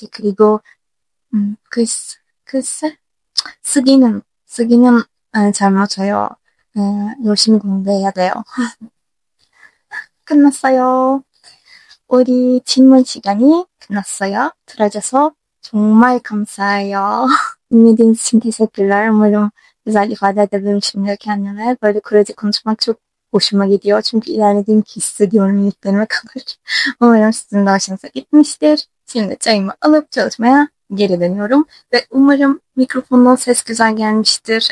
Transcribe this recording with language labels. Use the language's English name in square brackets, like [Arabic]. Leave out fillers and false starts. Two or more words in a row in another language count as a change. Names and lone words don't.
[Korean] 그리고, 글쎄, 쓰기는 잘 맞아요. 열심히 공부해야 돼요. 끝났어요. 우리 질문 시간이 끝났어요. 들어줘서 정말 감사해요. [Turkish] Dinlediğiniz için teşekkürler. Umarım güzel ifade edebilmişimdir kendime. Böyle Korece konuşmak çok hoşuma gidiyor. Çünkü ilerlediğimi hissediyorum iliklerime kadar. Umarım sizin de hoşunuza gitmiştir. Şimdi çayımı alıp çalışmaya geri dönüyorum. Ve umarım mikrofondan ses güzel gelmiştir.